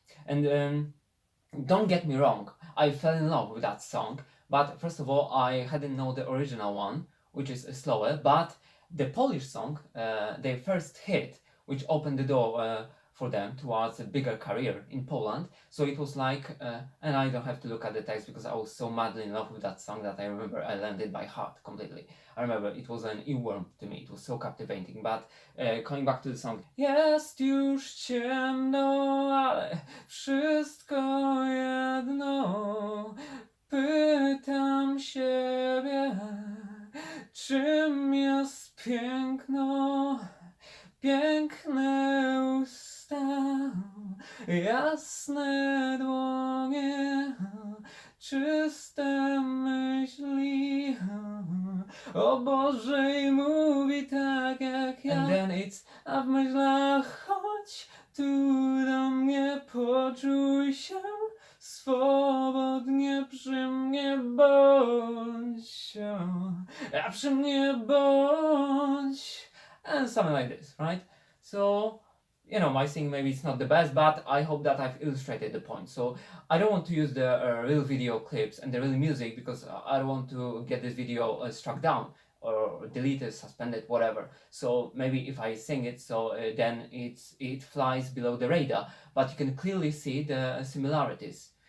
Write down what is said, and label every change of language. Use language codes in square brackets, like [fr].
[en] And don't get me wrong, I fell in love with that song, but first of all, I hadn't known the original one, which is slower, but the Polish song, their first hit, which opened the door for them towards a bigger career in Poland. So it was like, and I don't have to look at the text because I was so madly in love with that song that I remember I learned it by heart completely. I remember it was an earworm to me, it was so captivating. But coming back to the song. [pl] Jest już ciemno, ale wszystko jedno. Pytam siebie, czym jest piękno. Piękne usta, jasne dłonie, czyste myśli. O Boże, i mówi tak jak ja. [en] And then it's a [pl] w myślach choć chodź tu do mnie, poczuj się swobodnie, przy mnie bądź, a przy mnie bądź, [en] and something like this, right? So, you know, my singing maybe it's not the best, but I hope that I've illustrated the point. So I don't want to use the real video clips and the real music because I don't want to get this video struck down or deleted, suspended, whatever. So maybe if I sing it, so then it flies below the radar, but you can clearly see the similarities.